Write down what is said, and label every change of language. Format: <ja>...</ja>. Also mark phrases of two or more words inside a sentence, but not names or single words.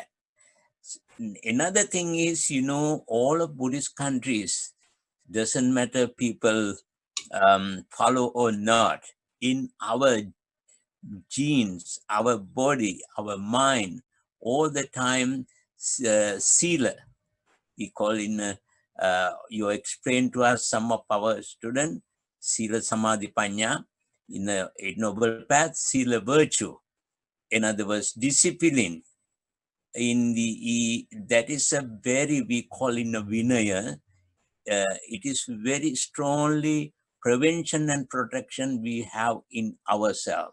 <en>Another thing is, you know, all of Buddhist countries, doesn't matter people follow or not, in our genes, our body, our mind, all the time, sila, we call in, you explain to us, some of our students,</en> <pi>sila samadhi panya,</pi> <en>in a noble path, sila virtue. In other words, discipline. In the, that is a very, we call in a vinaya, it is very strongly prevention and protection we have in ourselves.</en>